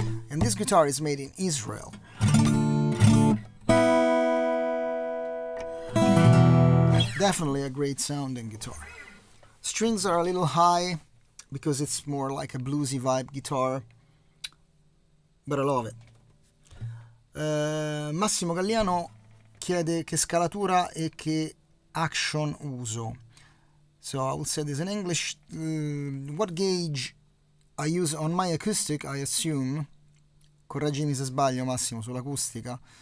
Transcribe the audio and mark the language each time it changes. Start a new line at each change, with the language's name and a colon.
English: And this guitar is made in Israel. Definitely a great sounding guitar. Strings are a little high because it's more like a bluesy vibe guitar, but I love it.
Italian: Massimo Galliano chiede che scalatura e che action uso.
English: So I will say this in English. What gauge I use on my acoustic, I assume.
Italian: Correggimi se sbaglio, Massimo, sull'acustica.